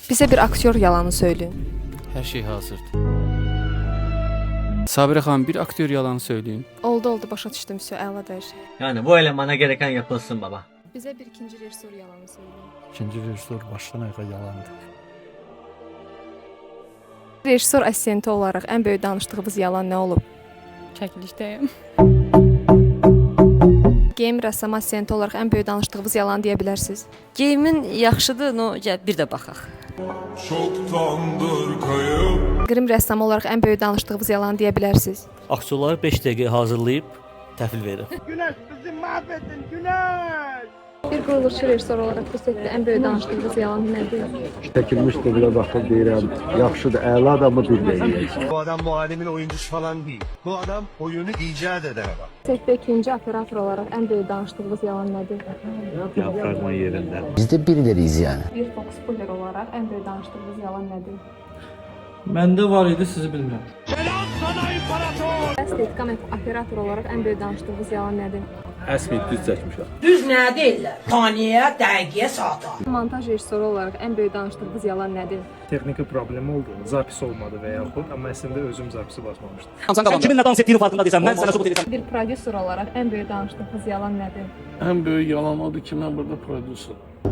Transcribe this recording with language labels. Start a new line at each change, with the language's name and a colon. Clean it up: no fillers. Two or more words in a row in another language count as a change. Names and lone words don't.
Turkish: Bize bir aktyor yalanı söyleyin.
Azerbaijani: Her şey hazırdır.
Turkish: Sabire Hanım, bir aktör yalanı söyleyin.
Azerbaijani: Oldu başa düşdüm, əladır.
Turkish: Yani bu elemana gereken yapılsın baba. Bize bir ikinci rejissor yalanı söyleyin.
Azerbaijani: İkinci rejissor başdan ayağa yalandı. Rejissor assistenti olaraq ən böyük danışdığınız yalan nə olub? Çəkilişdəyim. Geyim rəssam assistenti olaraq ən böyük danışdığınız yalan deyə bilərsiniz. Geyimin yaxşıdır, no, gəl bir də baxaq.
Turkish: Çoktandır kayıp.
Azerbaijani: Qrim rəssamı olaraq ən böyük danışdığınız yalan deyə bilərsiniz. Aktyorları 5 dəqiqə hazırlayıb təhvil verir.
Turkish: Güneş bizi mahvettin Güneş.
Azerbaijani: Bir quruluşçu rejissor olaraq bu setdə ən böyük danışdığınız yalan nədir? Çəkilmişdi bile baxıb deyirəm, yaxşıdır, əla adamı bir deyir.
Turkish: Bu adam bu alemin oyuncusu falan değil. Bu adam oyunu icat eden adam.
Azerbaijani: Setdə ikinci operator olaraq ən böyük danışdığınız yalan nədir? Diyafragma yerində.
Turkish: Biz de birileriyiz yani.
Azerbaijani: Bir Fox Puller olaraq ən böyük danışdığınız yalan nədir? Məndə var idi, sizi bilmirəm. Estetika operator olaraq ən böyük danışdığınız yalan nədir? Əsl düz çəkmişəm. Düz nə deyirlər? Saniyə, dəqiqəyə, saata. Montaj rejissoru olaraq ən böyük danışdığınız yalan nədir? Texniki problemi oldu, zapis olmadı və yaxud, amma əslində özüm zapisi basmamışdım. Sən kiminlə dans etdiyini farkında deyirsən, mən sənə sübut edirəm. Bir prodüser olaraq ən böyük danışdığınız yalan nədir?
Turkish: En büyük yalan
Azerbaijani: odur ki
Turkish: ben burada prodüser.